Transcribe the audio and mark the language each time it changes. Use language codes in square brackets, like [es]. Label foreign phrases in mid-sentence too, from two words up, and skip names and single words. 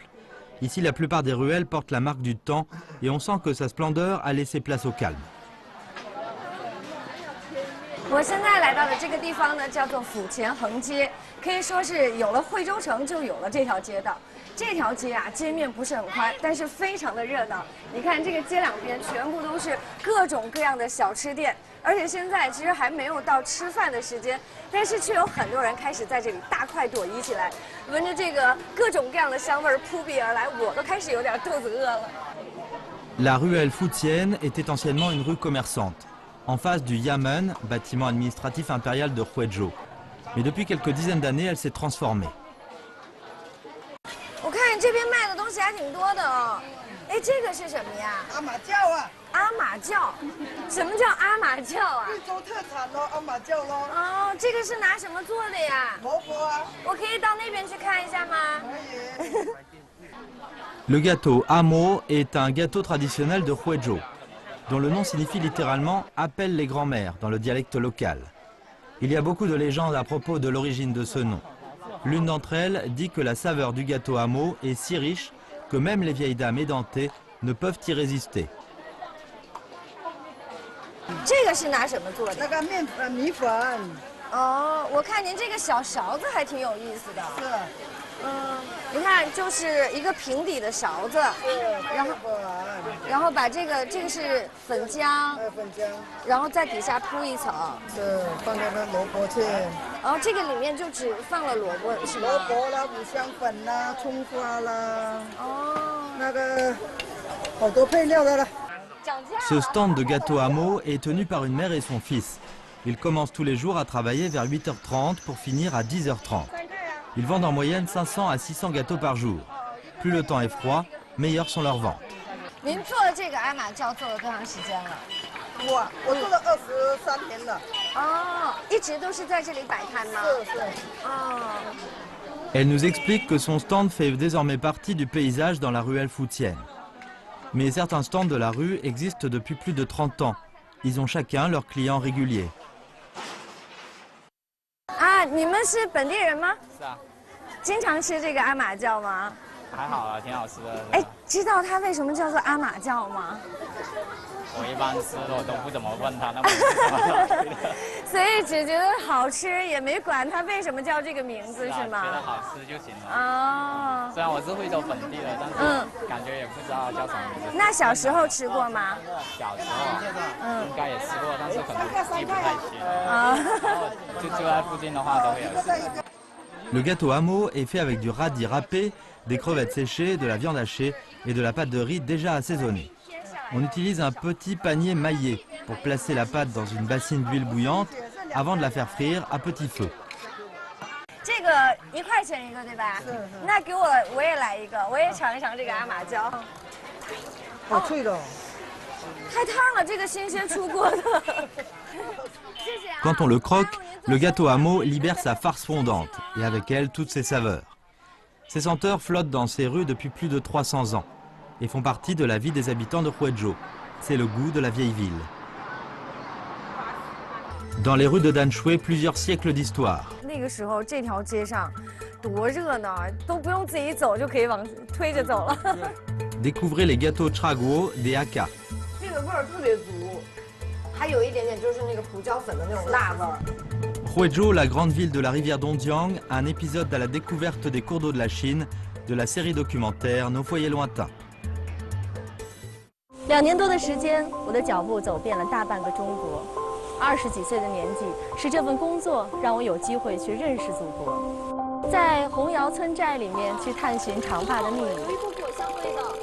[fr] Ici, la plupart des ruelles portent la marque du temps et on sent que sa splendeur a laissé place au calme. [zh] 我现在来到的这个地方呢，叫做府前横街，可以说是有了惠州城就有了这条街道。这条街啊，街面不是很宽，但是非常的热闹。你看这个街两边全部都是各种各样的小吃店，而且现在其实还没有到吃饭的时间，但是却有很多人开始在这里大快朵颐起来，闻着这个各种各样的香味扑鼻而来，我都开始有点肚子饿了。 [fr] La ruelle Foutienne était anciennement une rue commerçante, en face du Yamen, bâtiment administratif impérial de Huizhou. Mais depuis quelques dizaines d'années, elle s'est transformée. [zh] 我看这边卖的东西还挺多的哦。哎，这个是什么呀？阿马教啊，阿马教，什么叫阿马教啊？贵州特产咯，阿马教咯。哦，这个是拿什么做的呀？萝卜啊，我可以到那边去看一下吗？可以。 [fr] Le gâteau Amo est un gâteau traditionnel de Huizhou, dont le nom signifie littéralement « appelle les grands-mères » dans le dialecte local. Il y a beaucoup de légendes à propos de l'origine de ce nom. L'une d'entre elles dit que la saveur du gâteau Amo est si riche que même les vieilles dames édentées ne peuvent y résister. [zh] 这个是拿什么做的？那个米粉。哦，我看您这个小勺子还挺有意思的。是。你看，就是一个平底的勺子，然后把这个是粉浆，粉浆，然后在底下铺一层，是放那个萝卜去，然后这个里面就只放了萝卜，是吗？萝卜啦、五香粉啦、葱花啦，哦，那个好多配料的了。 [fr] Ce stand de gâteau Amo est tenu par une mère et son fils. Ils commencent tous les jours à travailler vers 8h30 pour finir à 10h30. Ils vendent en moyenne 500 à 600 gâteaux par jour. Plus le temps est froid, meilleures sont leurs ventes. [zh] 您做这个阿马教做了多长时间了？我做了23年了。哦，一直都是在这里摆摊吗？是。哦。 [fr] Elle nous explique que son stand fait désormais partie du paysage dans la ruelle Foutienne. Mais certains stands de la rue existent depuis plus de 30 ans. Ils ont chacun leurs clients réguliers. [zh] 啊，你们是本地人吗？是啊。经常吃这个阿马教吗？还好啊，挺好吃的。哎，知道它为什么叫做阿马教吗？我一般吃的我都不怎么问他，那么所以只觉得好吃，也没管它为什么叫这个名字，是吗？觉得好吃就行了。哦。虽然我是惠州本地的，但是感觉也不知道叫什么名字。那小时候吃过吗？小时候，应该也吃过，但是可能记不太清。啊。就住在附近的话都会有吃。 [fr] Le gâteau Amo est fait avec du radis râpé, des crevettes séchées, de la viande hachée et de la pâte de riz déjà assaisonnée. On utilise un petit panier maillé pour placer la pâte dans une bassine d'huile bouillante avant de la faire frire à petit feu. [zh] 这个1块钱一个，对吧？是。那给我也来一个，我也尝一尝这个阿马椒。好脆的。太烫了，这个新鲜出锅的。 [fr] Quand on le croque, le gâteau Amo libère sa farce fondante et avec elle toutes ses saveurs. Ces senteurs flottent dans ces rues depuis plus de 300 ans et font partie de la vie des habitants de Huizhou. C'est le goût de la vieille ville. Dans les rues de Danshui, plusieurs siècles d'histoire. [zh] 那个时候这条街上多热闹啊，都不用自己走就可以往推着走了。 [fr] Découvrez les gâteaux Traguo des Hakka. [zh] 这个味儿特别足，还有一点点就是那个胡椒粉的那种辣味儿。 [fr] Huizhou, la grande ville de la rivière Dongjiang, un épisode à la découverte des cours d'eau de la Chine, de la série documentaire Nos foyers lointains. [zh] 2年多的时间，我的脚步走遍了大半个中国。 20几岁的年纪，是这份工作让我有机会去认识祖国，在洪窑村寨里面去探寻长坝的秘密，有一股果香味道。